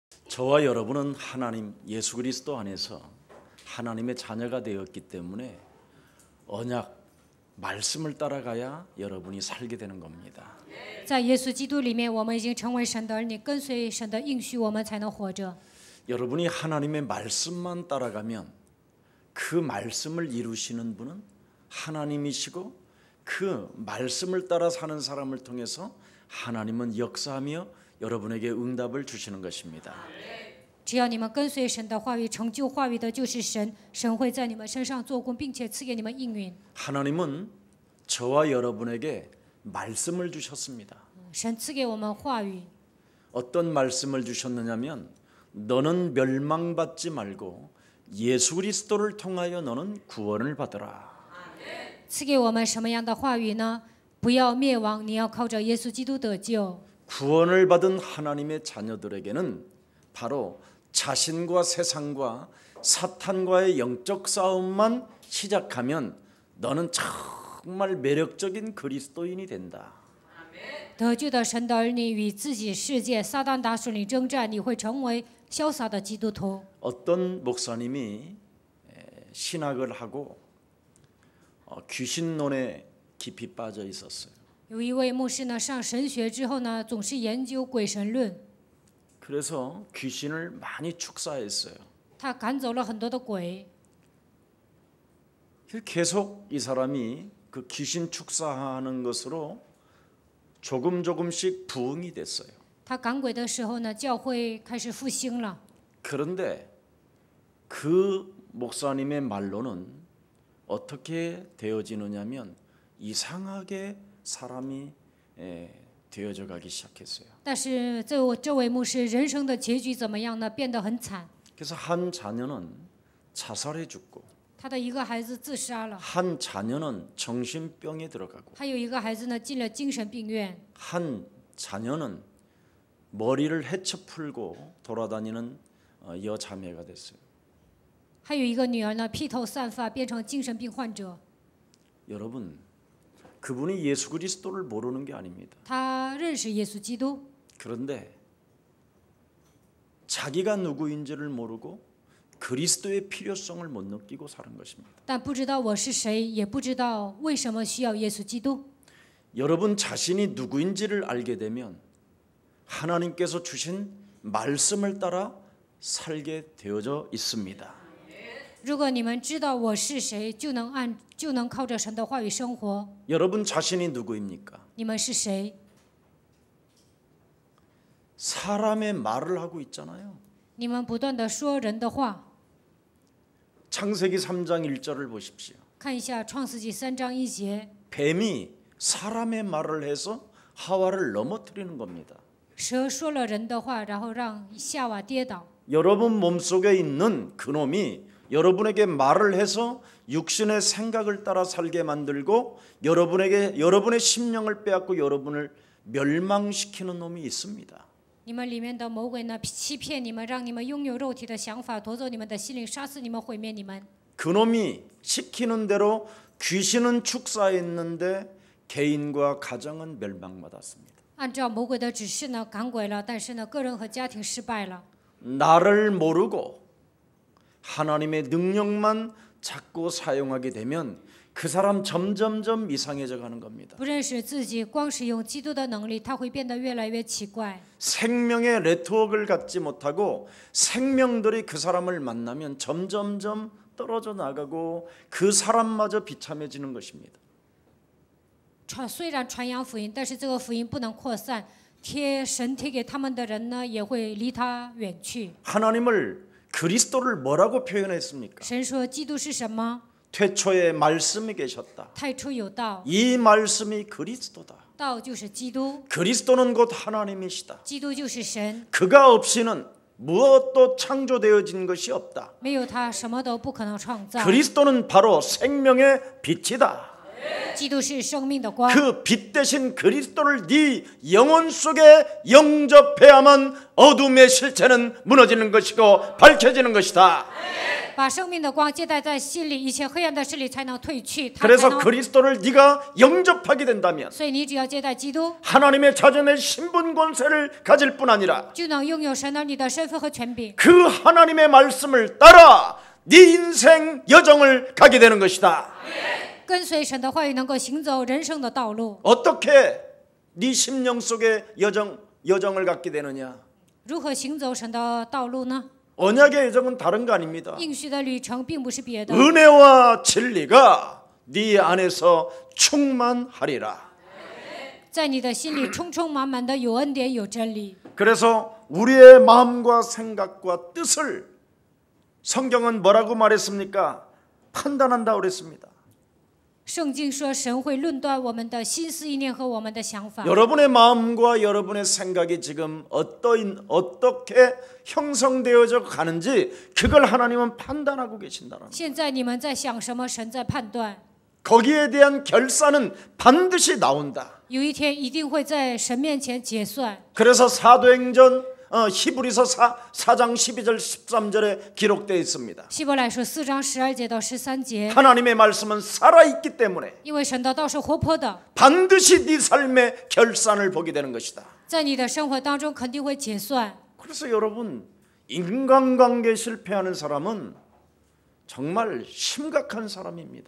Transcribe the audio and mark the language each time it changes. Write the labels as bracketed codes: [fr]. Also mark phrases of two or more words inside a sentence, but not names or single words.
[ko] 저와 여러분은 하나님 예수 그리스도 안에서 하나님의 자녀가 되었기 때문에 언약 말씀을 따라가야 여러분이 살게 되는 겁니다. [zh] 在耶稣基督里面，我们已经成为神的儿女，跟随神的应许，我们才能活着。 [ko] 여러분이 하나님의 말씀만 따라가면 그 말씀을 이루시는 분은 하나님이시고 그 말씀을 따라 sa는 사람을 통해서 하나님은 역사하며 여러분에게 응답을 주시는 것입니다. [zh] 只要你们跟随神的话语，成就话语的就是神，神会在你们身上做工，并且赐给你们应允。 [ko] 하나님은 저와 여러분에게 말씀을 주셨습니다. [zh] 神赐给我们话语， [ko] 어떤 말씀을 주셨느냐면 너는 멸망받지 말고 예수 그리스도를 통하여 너는 구원을 받으라. [zh] 赐给我们什么样的话语呢？不要灭亡，你要靠着耶稣基督得救。 [ko] 구원을 받은 하나님의 자녀들에게는 바로 자신과 세상과 사탄과의 영적 싸움만 시작하면 너는 정말 매력적인 그리스도인이 된다. [zh] 得救的神的儿女与自己世界撒旦大势力征战，你会成为潇洒的基督徒。 [ko] 어떤 목사님이 신학을 하고 귀신론에 깊이 빠져 있었어요. [zh] 有一位牧师呢，上神学之后呢，总是研究鬼神论， [ko] 그래서 귀신을 많이 축사했어요. [zh] 他赶走了很多的鬼。 [ko] 계속 이 사람이 그 귀신 축사하는 것으로 조금씩 부흥이 됐어요. [zh] 他赶鬼的时候呢，教会开始复兴了。 [ko] 그런데 그 목사님의 말로는 어떻게 되어지느냐면 이상하게 사람이 되어져 가기 시작했어요. [zh] 但是这位牧师人生的结局怎么样呢？变得很惨。 [ko] 그래서 한 자녀는 자살해 죽고 [zh] 他的一个孩子自杀了， [ko] 한 자녀는 정신병에 들어가고 [zh] 还有一个孩子呢进了精神病院， [ko] 한 자녀는 머리를 헤쳐 풀고 돌아다니는 여자매가 됐어요. [zh] 还有一个女儿呢披头散发变成精神病患者。 [ko] 여러분, 그분이 예수 그리스도를 모르는 게 아닙니다. [zh] 他认识耶稣基督， [ko] 그런데 자기가 누구인지를 모르고 그리스도의 필요성을 못 느끼고 사는 것입니다. [zh] 但不知道我是谁，也不知道为什么需要耶稣基督。 [ko] 여러분 자신이 누구인지를 알게 되면 하나님께서 주신 말씀을 따라 살게 되어져 있습니다. [zh] 如果你们知道我是谁，就能靠着神的话语生活。 [ko] 여러분 자신이 누구입니까? [zh] 你们是谁？ [ko] 사람의 말을 하고 있잖아요. [zh] 你们不断的说人的话。 [ko] 창세기 3장 1절을 보십시오. [zh] 看一下创世纪3章1节， [ko] 뱀이 사람의 말을 해서 하와를 넘어뜨리는 겁니다. [zh] 蛇说了人的话，然后让夏娃跌倒。 [ko] 여러분 몸속에 있는 그놈이 여러분에게 말을 해서 육신의 생각을 따라 살게 만들고 여러분의 심령을 빼앗고 여러분을 멸망시키는 놈이 있습니다. [zh] 你们里面的魔鬼呢，欺骗你们，让你们拥有肉体的想法，夺走你们的心灵，杀死你们，毁灭你们。 [ko] 그놈이 시키는 대로 귀신은 축사했는데 개인과 가정은 멸망받았습니다. [zh] 按照魔鬼的指示呢，赶鬼了，但是呢，个人和家庭失败了。 [ko] 나를 모르고 하나님의 능력만 자꾸 사용하게 되면 그 사람 점점점 이상해져 가는 겁니다. [zh] 不认识自己，光使用基督的能力，他会变得越来越奇怪。 [ko] 생명의 네트워크를 갖지 못하고 생명들이 그 사람을 만나면 점점점 떨어져 나가고 그 사람마저 비참해지는 것입니다. [zh] 虽然传扬福音，但是这个福音不能扩散，神贴给他们的人呢，也会离他远去。 [ko] 하나님을 그리스도를 뭐라고 표현했습니까? [zh] 神说基督是什么？ [ko] 태초에 말씀이 계셨다. [zh] 太初有道， [ko] 이 말씀이 그리스도다. [zh] 道就是基督， [ko] 그리스도는 곧 하나님이시다. [zh] 基督就是神， [ko] 그가 없이는 무엇도 창조되어진 것이 없다. [zh] 没有他什么都不可能创造。 [ko] 그리스도는 바로 생명의 빛이다. [zh] 基督是生命的光， [ko] 그 빛 대신 그리스도를 네 영혼 속에 영접해야만 어둠의 실체는 무너지는 것이고 밝혀지는 것이다. [zh] 把生命的光接待在心里，一切黑暗的势力才能退去。 [ko] 그래서 그리스도를 네가 영접하게 된다면 [zh] 所以你只要接待基督， [ko] 하나님의 자녀의 신분 권세를 가질 뿐 아니라 [zh] 就能拥有神儿女的身份和权柄， [ko] 그 하나님의 말씀을 따라 네 인생 여정을 가게 되는 것이다. [zh] 跟随神的话语，能够行走人生的道路。 [ko] 어떻게 네 심령 속에 여정을 갖게 되느냐? [zh] 如何行走神的道路呢？ [ko] 언약의 여정은 다른 거 아닙니다. [zh] 应许的旅程并不是别的， [ko] 은혜와 진리가 네 안에서 충만하리라. [zh] 在你的心里充充满满的有恩典有真理。 [ko] 그래서 우리의 마음과 생각과 뜻을 성경은 뭐라고 말했습니까? 판단한다 그랬습니다. [zh] 圣经说神会论断我们的心思意念和我们的想法。 [ko] 여러분의 마음과 여러분의 생각이 지금 어떻게 형성되어져 가는지 그걸 하나님은 판단하고 계신다는 거예요. [zh] 现在你们在想什么，神在判断。 [ko] 거기에 대한 결산은 반드시 나온다. [zh] 有一天一定会在神面前结算。 [ko] 그래서 사도행전 히브리서 4장 12절 13절에 기록되어 있습니다. [zh] 希伯来书4章12节到13节， [ko] 하나님의 말씀은 살아있기 때문에 [zh] 因为神的道是活泼的， [ko] 반드시 네 삶의 결산을 보게 되는 것이다. [zh] 在你的生活当中肯定会结算。 [ko] 그래서 여러분, 인간관계 실패하는 사람은 정말 심각한 사람입니다.